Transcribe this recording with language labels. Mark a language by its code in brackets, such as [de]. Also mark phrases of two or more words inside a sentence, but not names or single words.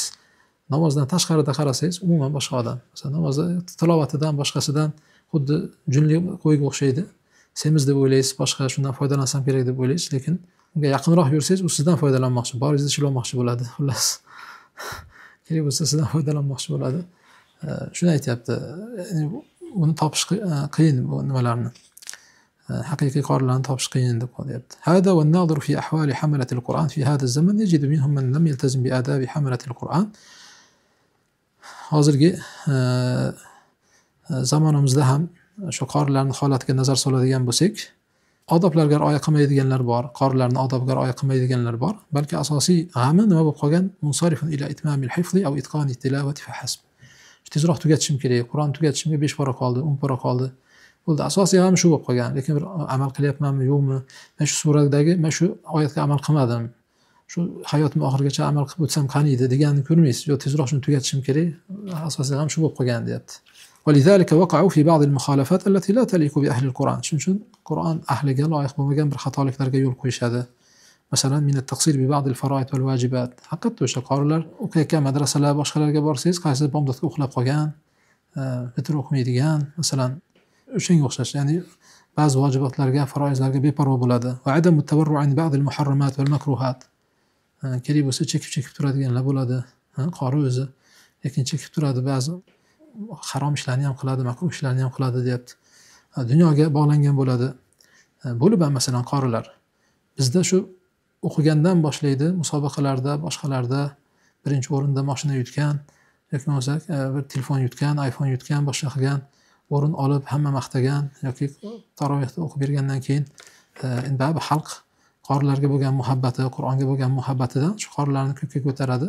[uz] Namozdan tashqarida qarasangiz, umuman boshqa odam. Masalan, namozda tilovatidan boshqasidan xuddi junli qo'yga o'xshaydi. Semiz deb o'ylaysiz, boshqa shundan foydalansam kerak deb o'ylaysiz, lekin unga yaqinroq yursangiz, u sizdan foydalanmoqchi, boringizni shilolmoqchi bo'ladi. Xullas, kerak bo'lsa sizdan foydalanmoqchi bo'ladi. Shuni aytyapti. Buni topish qiyin bu nimalarni. haqiqiy qorilar topish qiyin deb qo'yapti. [ar] هذا والناظر في أحوال حملة القرآن في هذا الزمن يجد منهم من لم يلتزم بآداب حملة القرآن. [uz] hozirgi zamonimizda ham shu qorilarning holatiga nazar soladigan bo'lsak, odoblarga rioya qilmaydiganlar bor, qorilarning odobiga rioya qilmaydiganlar bor, balki asosiy g'ami nima bo'lib qolgan? [ar] منصرف إلى إتمام الحفظ أو إتقان التلاوة فحسب. [uz] Tezroq tugatishim kerak, Qur'on tugatishimga 5 pora qoldi, 10 pora qoldi. Bo'ldi, asosiy ham shu bo'lib qolgan, lekin bir amal qilyapmanmi, yo'qmi? Men shu suradagi, men shu oyatga amal qilmadim. Shu hayotim oxirigacha amal qilib o'tsam qani edi deganini ko'rmaysiz. Yo, tezroq shuni tugatishim kerak. Asosiy ham shu bo'lib qolgan, deyapti. [ar] ولذلك وقعوا في بعض المخالفات التي لا تليق بأهل القرآن. [uz] Shuning uchun Qur'on ahliga loyiq bo'lmagan bir xatoliklarga yo'l qo'yishadi. Masalan, [ar] من التقصير ببعض الفرائض والواجبات. [uz] Haqiqatda o'sha qorilar o'qiyotgan madrasalar, boshqalarga borsangiz, qaysi bomdodga uxlab qolgan, bitir o'qimaydigan, masalan, o'shanga o'xshash, ya'ni ba'zi vojibotlarga, faroizlarga beparvo bo'ladi. [ar] وعدم التورع عن بعض المحرمات والمكروهات. [uz] Kerak bo'lsa chekib turadiganlar bo'ladi. Qori o'zi, lekin chekib turadi, ba'zi harom ishlarni ham qiladi, makruh ishlarni ham qiladi, deyapti. Dunyoga bog'langan bo'ladi. Bo'lib ham masalan qorilar bizda shu o'qigandan boshlaydi, musobaqalarda, boshqalarda birinchi o'rinda mashina yutgan, yoki bo'lmasa bir telefon yutgan, iPhone yutgan, boshqa qilgan, o'rin olib hamma maqtagan, yoki tarovehda o'qib bergandan keyin endi xalq qorilarga bo'lgan muhabbati, Qur'onga bo'lgan muhabbatidan shu qorilarni ko'kka ko'taradi.